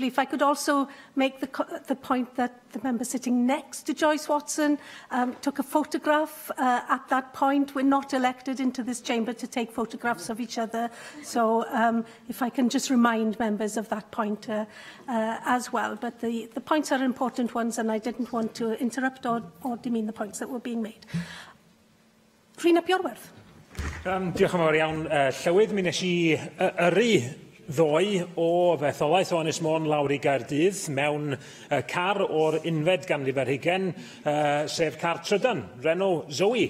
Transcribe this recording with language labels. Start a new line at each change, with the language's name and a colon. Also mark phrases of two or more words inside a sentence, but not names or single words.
English: If I could also make the point that the member sitting next to Joyce Watson took a photograph at that point. We're not elected into this chamber to take photographs of each other. So if I can just remind members of that point as well. But the points are important ones, and I didn't want to interrupt or demean the points that were being made. Rhyn ap Iorwerth.
Welsh: Diolch yn fawr iawn. Llywydd, mi nes I yrru ddoe o fetholaeth o Ynys Môn lawr I Gaerdydd mewn car o'r unfed ganrif ar hugain, sef car trydan, Renault Zoe.